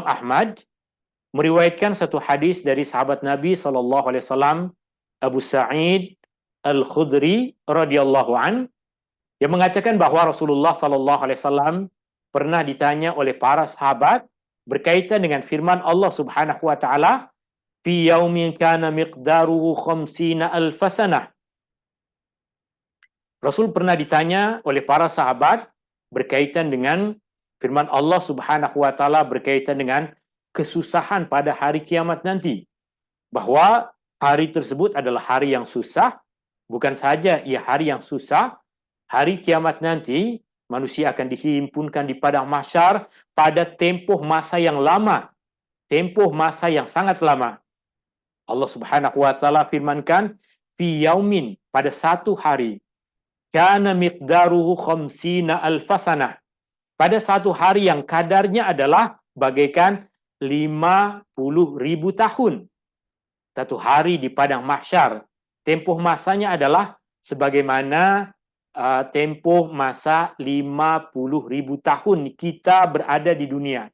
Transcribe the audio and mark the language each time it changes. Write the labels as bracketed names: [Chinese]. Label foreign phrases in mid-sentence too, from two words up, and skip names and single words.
[Malay] Ahmad, meriwayatkan satu hadis dari sahabat Nabi SAW, Abu Sa'id Al-Khudri [Arabic] رضي الله عن, [Malay] yang mengatakan bahwa Rasulullah SAW pernah ditanya oleh para sahabat berkaitan dengan firman Allah [Arabic] سبحانه وتعالى, في يوم كان مقداره خمسين ألف سنة. [Malay] Rasul pernah ditanya oleh para sahabat berkaitan dengan firman Allah [Arabic] سبحانه وتعالى [Malay] berkaitan dengan kesusahan pada hari kiamat nanti. Bahwa hari tersebut adalah hari yang susah, bukan saja ia hari yang susah, hari kiamat nanti manusia akan dihimpunkan di padang mahsyar pada tempoh masa yang lama, tempoh masa yang sangat lama. [Arabic] الله سبحانه وتعالى firmankan, في يوم, [Malay] pada satu hari, [Arabic] كان مقداره خمسين ألف سنة, [Malay] pada satu hari yang kadarnya adalah bagaikan 50.000 tahun. Satu hari di padang mahsyar, tempoh masanya adalah sebagaimana tempoh masa 50.000 tahun kita berada di dunia.